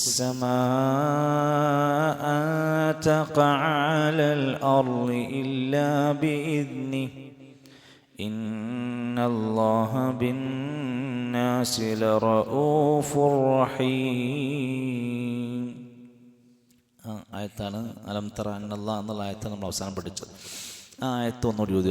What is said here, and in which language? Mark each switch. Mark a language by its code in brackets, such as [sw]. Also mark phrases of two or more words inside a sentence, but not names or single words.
[ar] السماء أن تقع على الأرض إلا بإذنه إن الله بالناس لرؤوف رحيم. [ml] ആയത്താണ് [ar] ألم تر أن الله [ml] എന്നുള്ള ആയത്താണ് നമ്മൾ അവസാനം പഠിച്ചത്. ആ ആയത്ത് ഒന്നുകൂടി ചോദിക്കും.